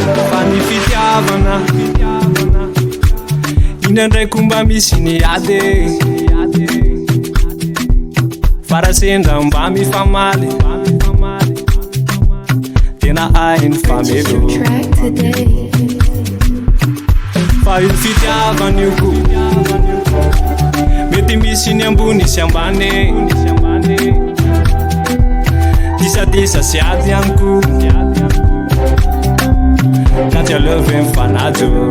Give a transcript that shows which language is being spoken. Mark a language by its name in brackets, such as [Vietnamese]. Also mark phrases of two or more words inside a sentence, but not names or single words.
[Malagasy] Fa ny fitiavana, indraindray koa mba misy ny ady. Fa raha sendra mba mifamaly, tena hainy famelo. [English] Purchase your track today. [Malagasy] Fa io fitiavana io koa, mety misy ny ambony sy ambany. Disadisa sy ady ihany koa, ka tsy aleo ve mifanajo.